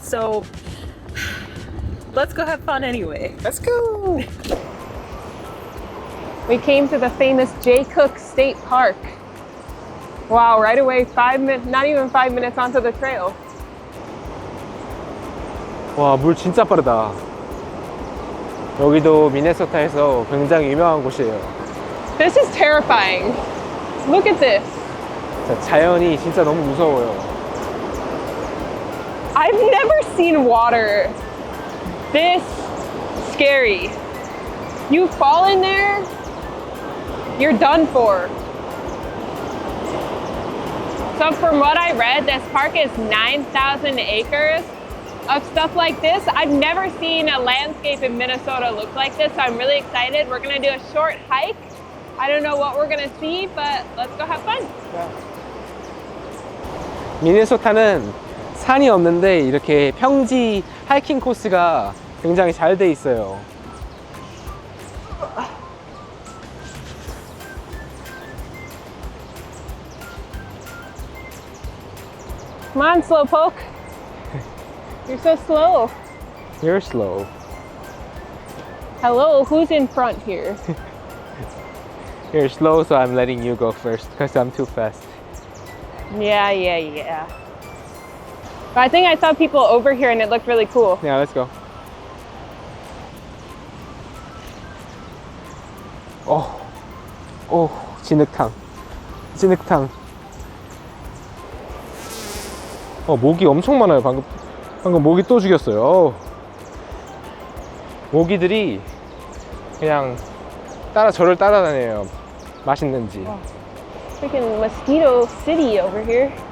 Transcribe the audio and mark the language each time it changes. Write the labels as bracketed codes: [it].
[en] So let's go have fun anyway. Let's go. We came to the famous Jay Cook State Park. Wow, right away, not even 5 minutes onto the trail. [ko] 와, 물 진짜 빠르다. 여기도 미네소타에서 굉장히 유명한 곳이에요. [en] This is terrifying. Look at this. [ko] 자연이 진짜 너무 무서워요. [en] I've never seen water this scary. You fall in there, you're done for. So from what I read, this park is 9,000 acres of stuff like this. I've never seen a landscape in Minnesota look like this, so I'm really excited. We're gonna do a short hike. I don't know what we're gonna see, but let's go have fun. [ko] 미네소타는 산이 없는데 이렇게 평지 하이킹 코스가 굉장히 잘 돼 있어요. [en] Come on, Slowpoke. You're so slow. You're slow. Hello, who's in front here? You're slow, so I'm letting you go first because I'm too fast. Yeah. But I think I saw people over here and it looked really cool. Yeah, let's go. [ko] 오, 진흙탕. 모기 엄청 많아요. 방금 모기 또 죽였어요. 모기들이 그냥 저를 따라다녀요. 맛있는지. [en] Freaking mosquito city over here.